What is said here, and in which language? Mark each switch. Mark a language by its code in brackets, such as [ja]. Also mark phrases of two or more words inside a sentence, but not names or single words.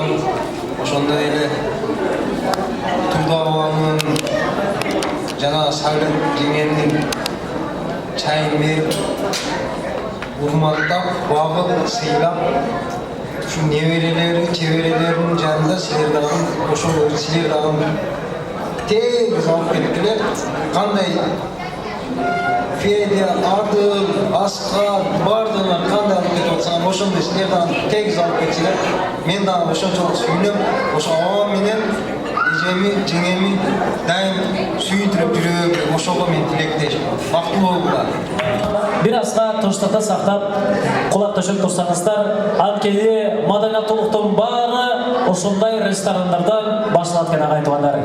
[ky] Ошондой эле Турда бабамдын жана Сагат жеңемдин чайын берип, урматтап, багып, сыйлап, ушу неберелери, чеберелеринин жанында силер дагы ошол силер дагы тегиз алып кеттилер. Кандай Федя, Адыл, Аскар, [kk] бардығына қандай алып кетіп отсаңар, [ky] ошондай силер дагы тегиз алып кетсилер. Мен дагы ошончолук сүйүнөм. Ошо абам менен эжеми, жеңеми дайым сүйүндүрүп жүрөм. Ошого мен тилектешмин. Бактылуу болгула. Бир азга тынчтыкты сактап, кулак төшөп турсаңыздар, анткени маданияттуулуктун баары ушундай ресторандардан башталат экен агай туугандар.